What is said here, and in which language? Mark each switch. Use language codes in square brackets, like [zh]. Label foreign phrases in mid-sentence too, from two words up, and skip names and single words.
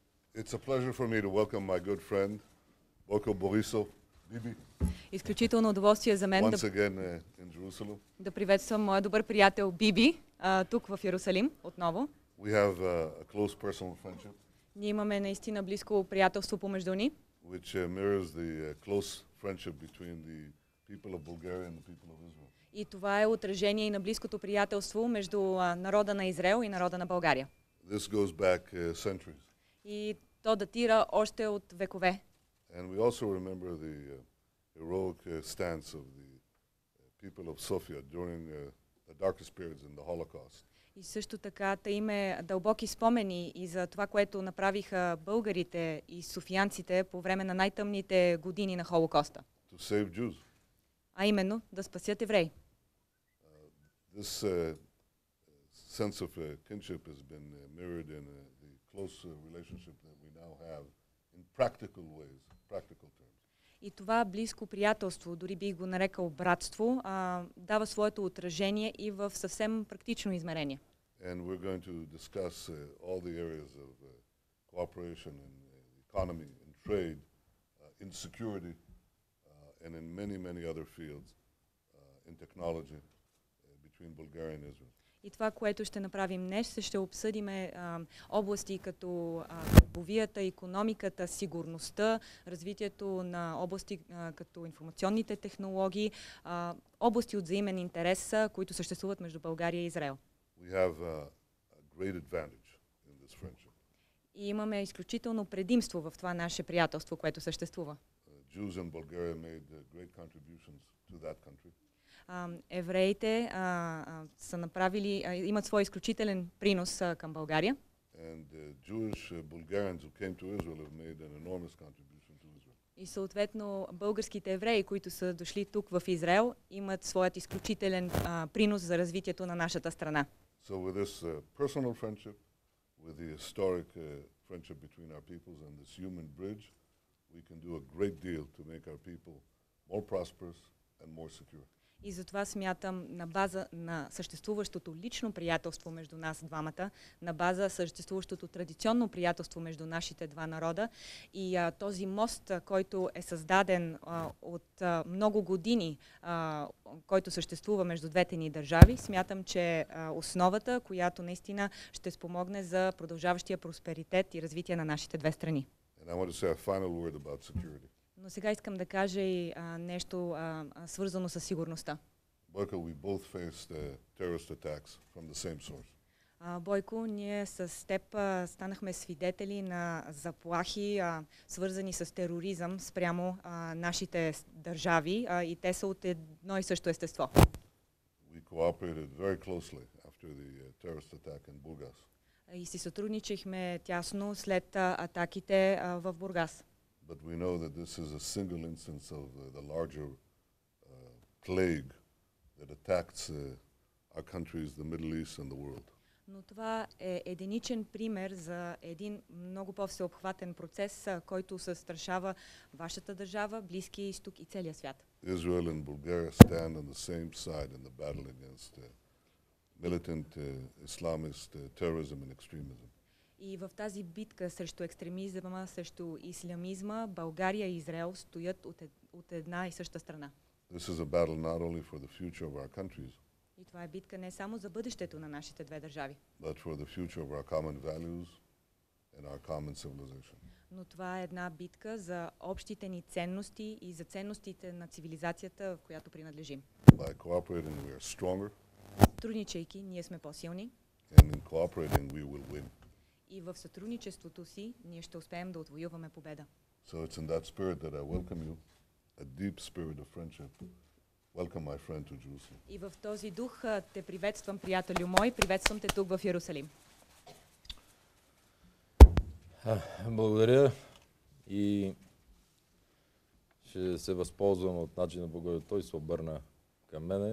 [en] It's a pleasure for me to welcome my good friend, Boyko Borisov, Bibi, [bg] Изключително удоволствие за мен [en] once again in Jerusalem. [bg] да приветствам моя добър приятел Биби тук в Йерусалим отново. [en] We have a close personal friendship, [bg] Ние имаме наистина близко приятелство помежду ни, [en] which mirrors the close friendship between the people of Bulgaria and the people of Israel. [bg] и това е отражение и на близкото приятелство между народа на Израел и народа на България. [en] This goes back centuries. [bg] И то датира още от векове. [en] And we also remember the heroic stance of the people of Sofia during the darkest periods in the Holocaust. [bg] И също така та име дълбоки спомени и за това, което направиха българите и софиянците по време на най-тъмните години на Холокоста. [en] To save Jews. [bg] А именно да спасят евреи. [en] This sense of kinship has been mirrored in the close relationship that we now have in practical ways, practical terms. [bg] И това близко приятелство, дори бих го нарекал братство, дава своето отражение и в съвсем практично измерение. [en] And we're going to discuss all the areas of cooperation in the economy, in trade, in security, and in many, many other fields in technology between Bulgaria and Israel. [bg] И това, което ще направим днес, ще обсъдим области като търговията, икономиката, сигурността, развитието на области като информационните технологии, области от взаимен интерес, които съществуват между България и Израел. [en] We have a great advantage in this friendship. [bg] И имаме изключително предимство в това наше приятелство, което съществува. [en] Jews in Bulgaria made great contributions to that country. [bg] Евреите са направили, имат свой изключителен принос към България. [en] And Jewish Bulgarians who came to Israel have made an enormous contribution to Israel. [bg] И съответно българските евреи, които са дошли тук в Израел, имат своят изключителен принос за развитието на нашата страна. [en] So with this personal friendship, with the historic friendship between our peoples and this human bridge, we can do a great deal to make our people more prosperous and more secure. [bg] И затова смятам, на база на съществуващото лично приятелство между нас двамата, на база съществуващото традиционно приятелство между нашите два народа и този мост, който е създаден от много години, който съществува между двете ни държави, смятам, че основата, която наистина ще спомогне за продължаващия просперитет и развитие на нашите две страни. [en] And I want to say a final word about security. [bg] Но сега искам да кажа и нещо свързано с сигурността. [en] Boyko, we both faced terrorist attacks from the same source. [bg] Бойко, ние с теб станахме свидетели на заплахи, свързани с тероризъм спрямо нашите държави и те са от едно и също естество. [en] We cooperated very closely after the terrorist attack in Burgas. [bg] И си сътрудничихме тясно след атаките в Бургас. [en] But we know that this is a single instance of the larger plague that attacks our countries, the Middle East and the world. [bg] Но това е единичен пример за един много по-всеобхватен процес, който застрашава вашата държава, Близкия изток и целия свят. [en] Israel and Bulgaria stand on the same side in the battle against militant Islamist terrorism and extremism. [bg] И в тази битка срещу екстремизма, срещу ислямизма, България и Израел стоят от една и съща страна. [en] This is a battle not only for the future of our countries, [bg] и това е битка не само за бъдещето на нашите две държави, [en] but for the future of our common values and our common civilization. [bg] Но това е една битка за общите ни ценности и за ценностите на цивилизацията, в която принадлежим. [en] By cooperating, we are stronger. [bg] Сътрудничайки, ние сме по-силни. [en] And in cooperating, we will win. [bg] И в сътрудничеството си ние ще успеем да отвоюваме победа. [en] So it's in that spirit that I welcome you, a deep spirit of friendship. Welcome my friend to Jerusalem. [bg] И в този дух те приветствам, приятелю мой, приветствам те тук в Йерусалим. Благодаря и ще се възползвам от начина, по който той се обърна към мене.